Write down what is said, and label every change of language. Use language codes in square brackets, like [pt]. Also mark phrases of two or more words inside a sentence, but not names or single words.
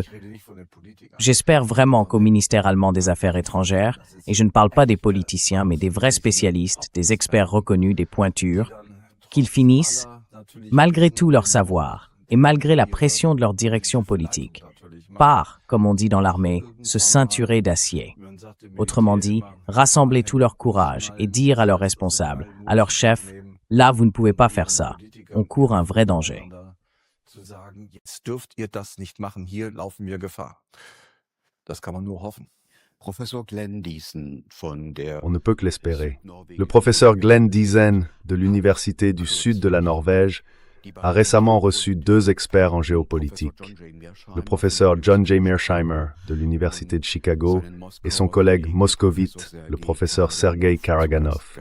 [fr] J'espère vraiment qu'au ministère allemand des Affaires étrangères, et je ne parle pas des politiciens, mais des vrais spécialistes, des experts reconnus, des pointures, qu'ils finissent, malgré tout leur savoir et malgré la pression de leur direction politique, par, comme on dit dans l'armée, se ceinturer d'acier. Autrement dit, rassembler tout leur courage et dire à leurs responsables, à leurs chefs, là vous ne pouvez pas faire ça, on court un vrai danger. [de] Zu sagen, jetzt dürft ihr das nicht machen, hier laufen wir Gefahr. Das kann man nur hoffen. Professor Glenn Diesen von der [fr] On ne peut que l'espérer. Le professeur Glenn Diesen de l'Université du Sud de la Norvège a récemment reçu 2 experts en géopolitique, le professeur John J. Mearsheimer de l'Université de Chicago et son collègue moscovite, le professeur Sergei Karaganov.